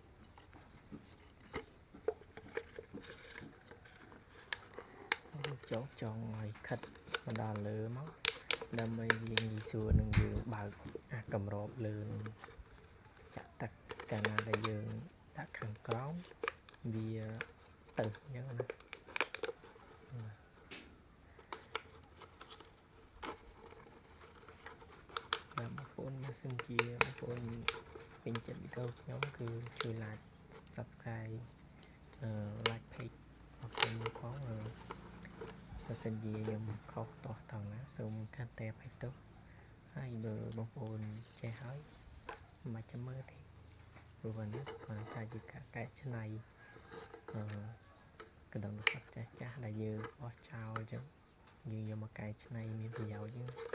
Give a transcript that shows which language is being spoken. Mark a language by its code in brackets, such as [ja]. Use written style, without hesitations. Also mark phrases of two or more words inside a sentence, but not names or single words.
[km] ចងឲ្យខិតមកដល់លើមកដើម្បីវាងាយស្រួលនឹងយើងបើកអាកម្របលើចាក់ទឹកកាលណាដែលយើងដាក់ខាងក្រោមវាទៅអញ្ចឹងណា បងប្អូនបើសិនជាបងប្អូនពេញចិត្តវីដេអូខ្ញុំគឺជួយ [en] like subscribe like page [km] របស់ខ្ញុំផងបើសិនជាខ្ញុំខុសទាស់ត្រង់ណាសូមកាន់តែអភ័យទោសហើយបើបងប្អូនចេះហើយមិនចាំមើលទេព្រោះនេះគាត់ថាជាការកែច្នៃ កណ្ដឹងទឹកចាស់ដែលយើងបោះចោលអញ្ចឹងយើងយកមកកែច្នៃមានប្រយោជន៍